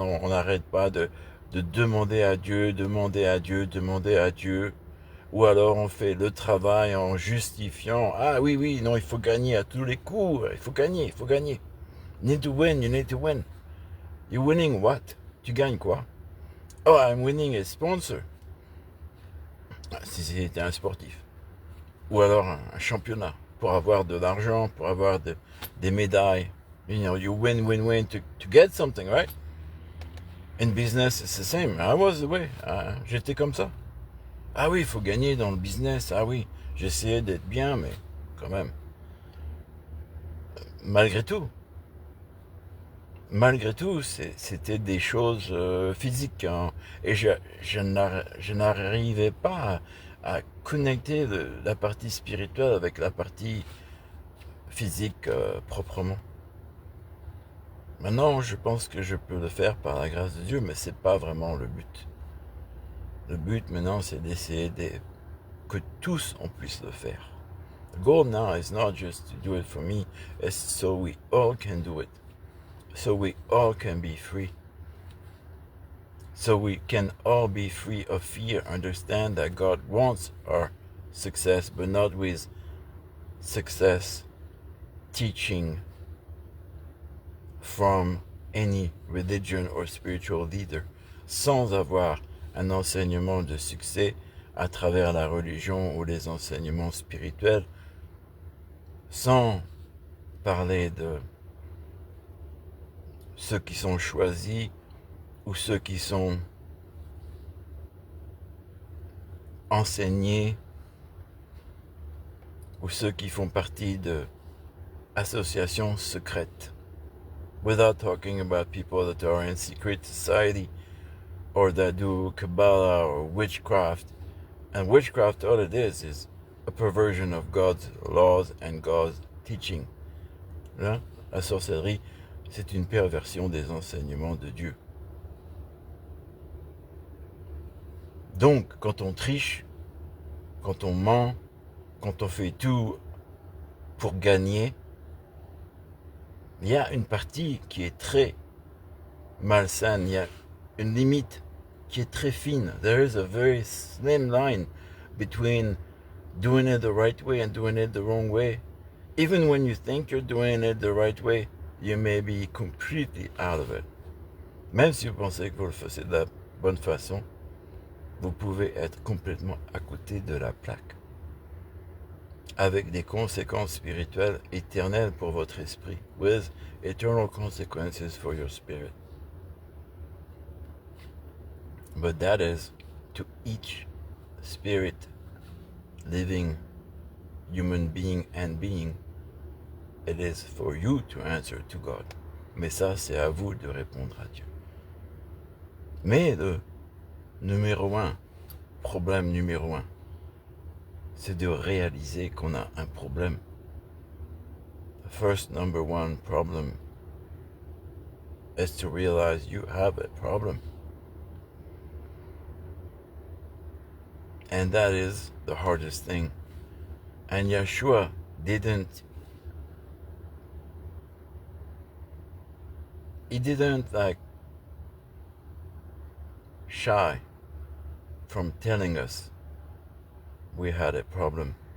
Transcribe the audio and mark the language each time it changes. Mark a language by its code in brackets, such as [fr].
[fr] On n'arrête pas de demander à Dieu. Ou alors on fait le travail en justifiant. Ah oui, non, il faut gagner à tous les coups. Il faut gagner. [en] You need to win. You're winning what? [fr] Tu gagnes quoi? [en] Oh, I'm winning a sponsor. [fr] Si c'était un sportif. Ou alors un championnat. Pour avoir de l'argent, pour avoir des médailles. [en] You win to get something, right? In business, it's the same. I was the way. [fr] J'étais comme ça. Ah oui, il faut gagner dans le business. Ah oui, j'essayais d'être bien, mais quand même. Malgré tout. malgré tout, c'était des choses physiques, hein, et je n'arrivais pas à connecter la partie spirituelle avec la partie physique proprement. Maintenant, je pense que je peux le faire par la grâce de Dieu, mais c'est pas vraiment le but. Le but maintenant, c'est d'essayer que tous on puisse le faire. [en] The goal now is not just to do it for me, it's so we all can do it. So we all can be free. So we can all be free of fear, understand that God wants our success, but not with success teaching from any religion or spiritual leader, [fr] sans avoir un enseignement de succès à travers la religion ou les enseignements spirituels, sans parler de ceux qui sont choisis ou ceux qui sont enseignés ou ceux qui font partie de associations secrètes. [en] Without talking about people that are in secret society or that do Kabbalah or witchcraft. And witchcraft, all it is a perversion of God's laws and God's teaching. [fr] Là, la sorcellerie, c'est une perversion des enseignements de Dieu. Donc, quand on triche, quand on ment, quand on fait tout pour gagner, il y a une partie qui est très malsaine, il y a une limite qui est très fine. [en] There is a very slim line between doing it the right way and doing it the wrong way. Even when you think you're doing it the right way, you may be completely out of it. [fr] Même si vous pensez que vous le faites de la bonne façon, vous pouvez être complètement à côté de la plaque, avec des conséquences spirituelles éternelles pour votre esprit, [en] with eternal consequences for your spirit. But that is to each spirit, living human being and being, it is for you to answer to God. [fr] Mais ça, c'est à vous de répondre à Dieu. Mais le problème numéro un, c'est de réaliser qu'on a un problème. [en] The first number one problem is to realize you have a problem. And that is the hardest thing. And Yeshua didn't shy from telling us we had a problem.